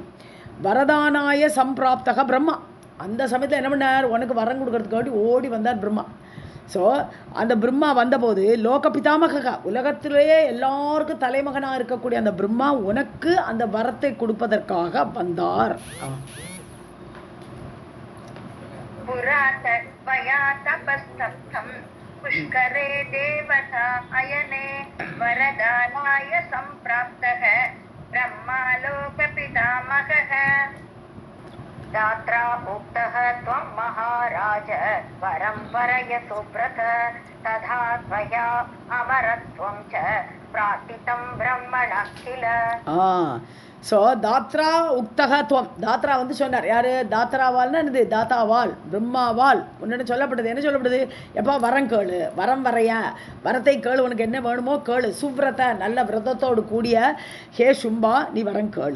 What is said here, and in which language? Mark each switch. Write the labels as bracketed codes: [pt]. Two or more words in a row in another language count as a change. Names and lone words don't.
[sa] वरदानाय सम्प्राप्तः ब्रह्मा, [ta] அந்த சமயத்தில் என்ன பண்ணார்? உனக்கு வரம் கொடுக்கறதுக்காண்டி ஓடி வந்தார் பிரம்மா. ஸோ அந்த பிரம்மா வந்தபோது [sa] लोक पितामह, [ta] உலகத்திலேயே எல்லாருக்கும் தலைமகனாக இருக்கக்கூடிய அந்த பிரம்மா உனக்கு அந்த வரத்தை கொடுப்பதற்காக வந்தார். [sa] पुष्करे देवता अयने वरदानाय सम्प्राप्तः ब्रह्मालोकपितामहः दात्रा उक्तः त्वं महाराज वरं वरय सुव्रत तथा त्वया अमरत्वं च प्रार्थितं ब्रह्मणः किल. [ta] ஸோ [sa] दात्रा उक्तः त्वं, [ta] தாத்ரா வந்து சொன்னார். யார்? தாத்ராவால்னா என்னது? தாத்தாவால், பிரம்மாவால் உன்ன சொல்லப்படுது. என்ன சொல்லப்படுது? எப்போ வரம் கேளு, வரம் வரைய, வரத்தை கேளு, உனக்கு என்ன வேணுமோ கேளு. சுவ்ரத, நல்ல விரதத்தோடு கூடிய ஹே சும்பா நீ வரம் கேளு.